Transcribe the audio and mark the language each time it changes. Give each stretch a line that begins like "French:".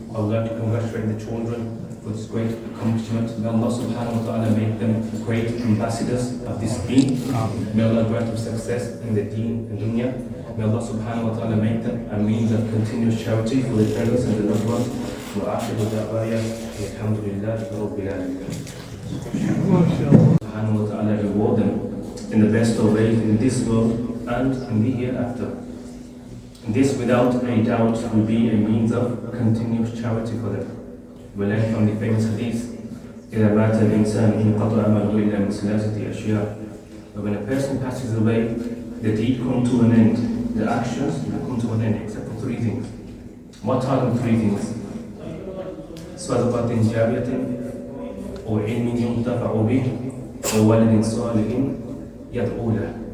English: I would like to congratulate the children for this great accomplishment. May Allah subhanahu wa ta'ala make them great ambassadors of this deen. May Allah grant them success in the deen and dunya. May Allah subhanahu wa ta'ala make them a means of continuous charity for the parents and the loved ones.
Arabic: وآخر دعوانا الحمد لله رب العالمين.
English: Subhanahu wa ta'ala reward them in the best of ways in this world and in the hereafter. This, without a doubt, will be a means of continuous charity for them. We learn from the famous hadith,
Arabic: إِذَا مَاتَ الْإِنسَانُ إِنْقَطَعَ عَمَلُهُ إِلَّا مِنْ ثَلَاثَةِ أَشْيَاءٍ.
English: But when a person passes away, the deed comes to an end, the actions will come to an end, except for three things. What are the three things?
Arabic: صَدَقَةٍ جَارِيَةٍ أَوْ عِلْمٍ يُنْتَفَعُ بِهِ أَوْ وَلَدٍ صَالِحٍ يَدْعُو لَهُ.